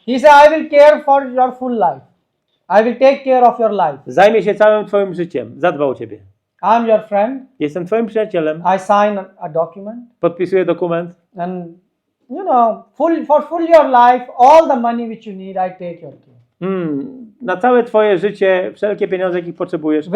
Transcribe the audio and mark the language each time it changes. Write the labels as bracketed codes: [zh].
[en] he say I will care for your full life. I will take care of your life. [pl] zajmie się całym twoim życiem. Zadba o ciebie. [en] I'm your friend. [pl] Jestem twoim przyjacielem. [en] I sign a document [pl] Podpisuję dokument. [en] and you know for full your life, all the money which you need, I take your care. [pl] Na całe twoje życie, wszelkie pieniądze, jakich potrzebujesz,